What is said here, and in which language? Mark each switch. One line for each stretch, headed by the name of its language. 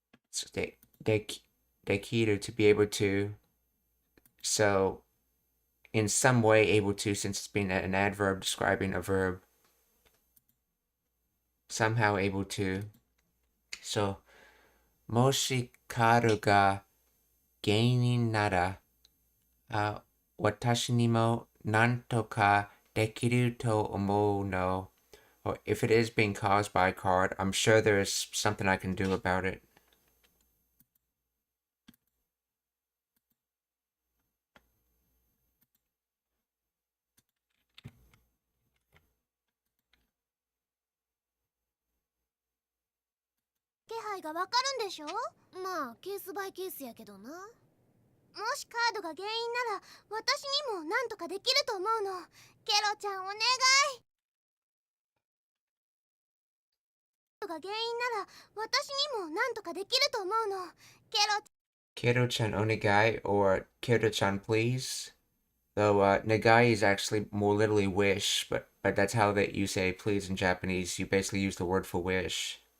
English: So dekiru, to be able to. So in some way able to, since it's being an adverb describing a verb. somehow able to.
Japanese: So, もしカードが原因なら、私にもなんとかできると思うの.
English: Or if it is being caused by a card, I'm sure there is something I can do about it.
Japanese: 気配がわかるんでしょ。まあケースバイケースやけどな。もしカードが原因なら私にもなんとかできると思うの。ケロちゃんお願い。カードが原因なら私にもなんとかできると思うの。
English: Kero-chan onegai or Kero-chan please. Though negai is actually more literally wish, but that's how that you say please in Japanese. You basically use the word for wish.